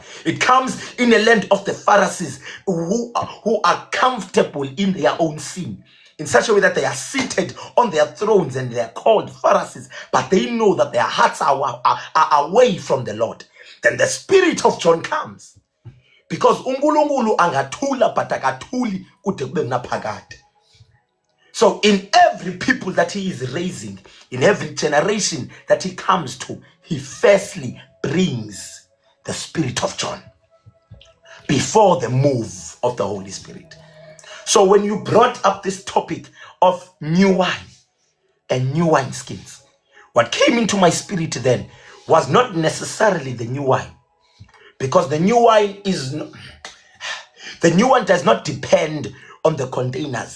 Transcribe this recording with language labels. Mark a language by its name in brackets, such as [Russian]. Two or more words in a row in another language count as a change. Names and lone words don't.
[English] It comes in a land of the Pharisees who are comfortable in their own sin, in such a way that they are seated on their thrones and they are called Pharisees, but they know that their hearts are away from the Lord. Then the spirit of John comes, because [Zulu] uNkulunkulu angathula [English] but [Zulu] akathuli kude kube kunaphakade. [English] So in every people that He is raising, in every generation that He comes to, He firstly brings the spirit of John before the move of the Holy Spirit. So when you brought up this topic of new wine and new wineskins, what came into my spirit then was not necessarily the new wine, because the new wine does not depend on the containers.